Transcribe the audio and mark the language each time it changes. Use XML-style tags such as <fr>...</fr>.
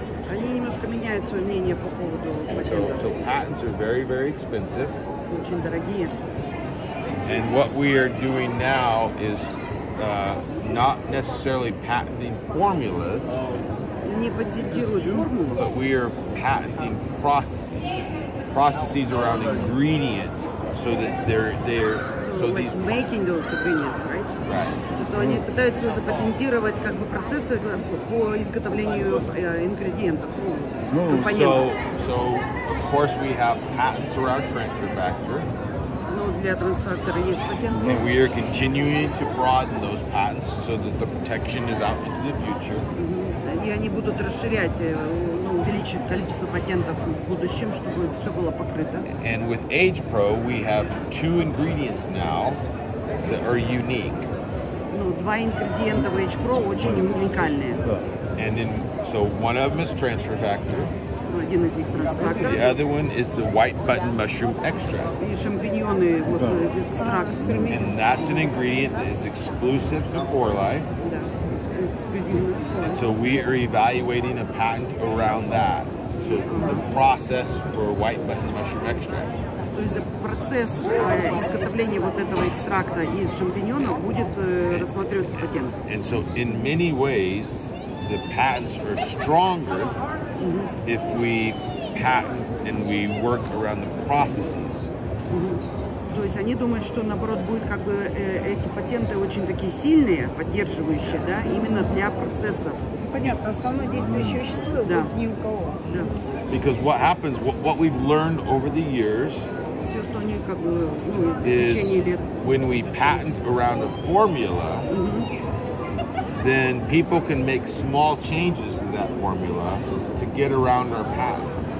<ru>Они немножко меняют свое мнение по поводу патентов.</ru> <en>So patents are very, very expensive.</en> <ru>Очень дорогие.</ru> <en>And what we are doing now is not necessarily patenting formulas,</en> <ru>Не патентируют формулу,</ru> <en>but we are patenting processes around ingredients, so that they're so like these making those ingredients, right? right.</en> <ru>То они пытаются запатентировать как бы процессы по изготовлению ингредиентов, компонентов.</ru> <en>So of course we have patents around transfer factor.</en> <ru>Ну, для трансфактора есть патенты.</ru> <en>And we are continuing to broaden those patents so that the protection is out into the future.</en> <ru>И они будут расширять, увеличивать количество патентов в будущем, чтобы все было покрыто.</ru> <en>And with H-Pro we have 2 ingredients now that are unique.</en> <ru>Ну, 2 ингредиента в H-Pro очень уникальные.</ru> <en>And so one of them is transfer factor.</en> <ru>Один из них трансфактор.</ru> <en>The other one is the white button mushroom extract.</en> <ru>И шампиньоны, вот экстракт.</ru> <en>And that's an ingredient that is exclusive to 4Life.</en> <ru>Да, эксклюзивно.</ru> <en>And so we are evaluating a patent around that. So the process for white button mushroom extract.</en> <ru>То есть процесс изготовления вот этого экстракта из шампиньонов будет рассматриваться патент.</ru> <en>And so in many ways the patents are stronger if we patent and we work around the processes.</en> <ru>То есть они думают, что наоборот будет как бы эти патенты очень такие сильные, поддерживающие, да, именно для процессов. Понятно, основное действующее вещество ни у кого. Да.</ru> <en>Because what happens, what we've learned over the years,</en> <ru>все, что они как бы в</ru> <en>is</en> <ru>течение лет.</ru> <en>When we patent around a formula, then people can make small changes to that formula to get around our patent.</en>